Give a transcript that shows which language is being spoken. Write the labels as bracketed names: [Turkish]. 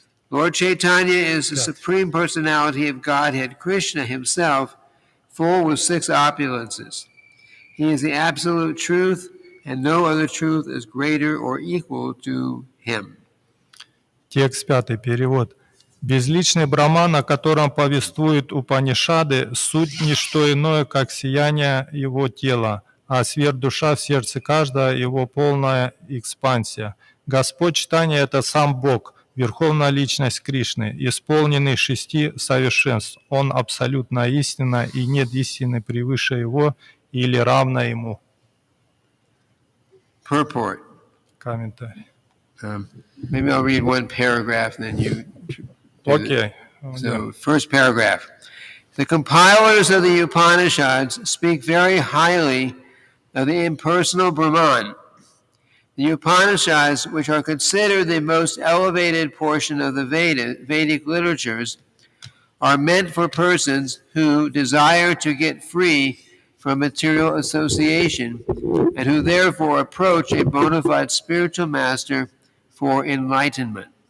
[English] Lord Chaitanya is the Supreme Personality of Godhead, Krishna himself, full with 6 opulences. He is the absolute truth, and no other truth is greater or equal to him. [Russian] Текст 5, перевод. Безличный Брахман, о котором повествуют Упанишады, суть не что иное, как сияние его тела, а сверхдуша в сердце каждого его полная экспансия. Господь Чайтанья – это сам Бог, Верховная Личность Кришны, исполненный 6 совершенств. Он абсолютно истина, и нет истины превыше его или равной ему. [English] Purport. [Russian] Комментарий. [English] Maybe I'll read one paragraph and then you. Okay. So, first paragraph. The compilers of the Upanishads speak very highly of the impersonal Brahman. The Upanishads, which are considered the most elevated portion of the Vedic literatures, are meant for persons who desire to get free from material association and who therefore approach a bona fide spiritual master for enlightenment.